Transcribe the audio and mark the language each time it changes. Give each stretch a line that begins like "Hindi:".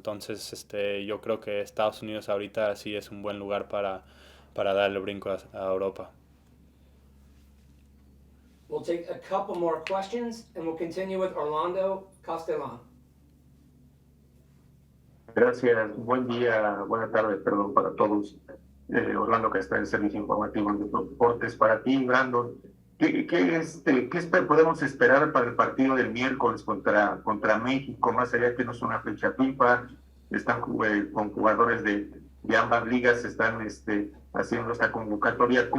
Spanish: Entonces, yo creo que Estados Unidos ahorita sí es un buen lugar para darle el brinco a Europa.
English: We'll take a couple more questions and we'll continue with Orlando Castellan.
Spanish: Gracias, buen día, buena tarde, perdón, para todos. Orlando, que está en el Servicio Informativo de Deportes. Para ti, Brandon, ¿qué podemos esperar para el partido del miércoles contra México? Más allá que no es una fecha FIFA, están con jugadores de ambas ligas, están haciendo esta convocatoria.